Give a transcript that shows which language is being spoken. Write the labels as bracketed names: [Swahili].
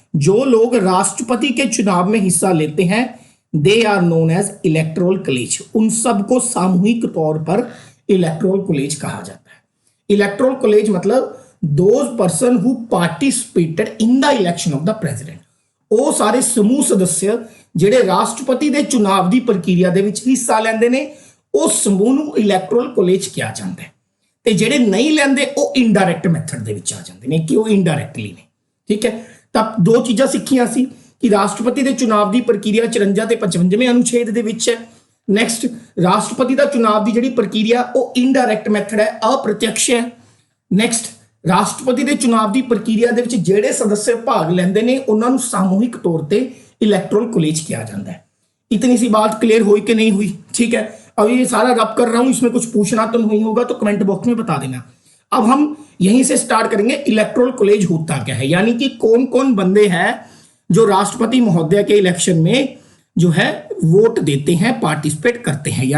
[Hindi] जो लोग राष्ट्रपति के चुनाव में हिस्सा लेते हैं [English] They are known as electoral college. [Hindi] उन सबको सामूहिक तौर पर इलेक्टोरल कॉलेज कहा जाता है। [English] electoral college [Hindi] मतलब [English] Those person who participated in the election of the president. [Punjabi] ਉਹ ਸਾਰੇ ਸਮੂਹ सदस्य ਜਿਹੜੇ ਰਾਸ਼ਟਰਪਤੀ ਦੇ ਚੁਣਾਵ ਦੀ ਪ੍ਰਕਿਰਿਆ ਦੇ ਵਿੱਚ ਹਿੱਸਾ ਲੈਂਦੇ ਨੇ ਉਹ ਸਮੂਹ ਨੂੰ ਇਲੈਕਟੋਰਲ ਕਾਲਜ ਕਿਹਾ ਜਾਂਦਾ ਹੈ। ਤੇ ਜਿਹੜੇ ਨਹੀਂ ਲੈਂਦੇ ਉਹ ਇਨਡਾਇਰੈਕਟ ਮੈਥਡ ਦੇ ਵਿੱਚ ਆ ਜਾਂਦੇ ਨੇ ਕਿ ਉਹ ਇਨਡਾਇਰੈਕਟਲੀ ਨੇ। ਠੀਕ ਹੈ, ਤਾਂ ਦੋ ਚੀਜ਼ਾਂ ਸਿੱਖੀਆਂ ਸੀ [Hindi] कि राष्ट्रपति के चुनाव की प्रक्रिया 54 [Punjabi] ਤੇ 55ਵੇਂ [Hindi] अनुच्छेद [Punjabi] ਦੇ ਵਿੱਚ ਹੈ। ਨੈਕਸਟ ਰਾਸ਼ਟਰਪਤੀ ਦਾ ਚੁਣਾਵ ਦੀ ਜਿਹੜੀ ਪ੍ਰਕਿਰਿਆ ਉਹ ਇਨਡਾਇਰੈਕਟ ਮੈਥਡ ਹੈ, ਅਪ੍ਰਤਿਅਕਸ਼ ਹੈ। ਨੈਕਸਟ ਰਾਸ਼ਟਰਪਤੀ ਦੇ ਚੁਣਾਵ ਦੀ ਪ੍ਰਕਿਰਿਆ ਦੇ ਵਿੱਚ ਜਿਹੜੇ ਸਦस्य ਭਾਗ ਲੈਂਦੇ ਨੇ ਉਹਨਾਂ ਨੂੰ [Hindi] सामूहिक तौर पे इलेक्टोरल कॉलेज किया जाता है। इतनी सी बात क्लियर हुई कि नहीं हुई? ठीक है, अब ये सारा रब कर रहा हूं, इसमें कुछ पूछना तो नहीं होगा तो कमेंट बॉक्स में बता देना। अब हम यहीं से स्टार्ट करेंगे। इलेक्टोरल कॉलेज होता क्या है, यानी कि कौन कौन बंदे हैं जो राष्ट्रपति महोदय के इलेक्शन में जो है वोट देते हैं, पार्टिसिपेट करते हैं।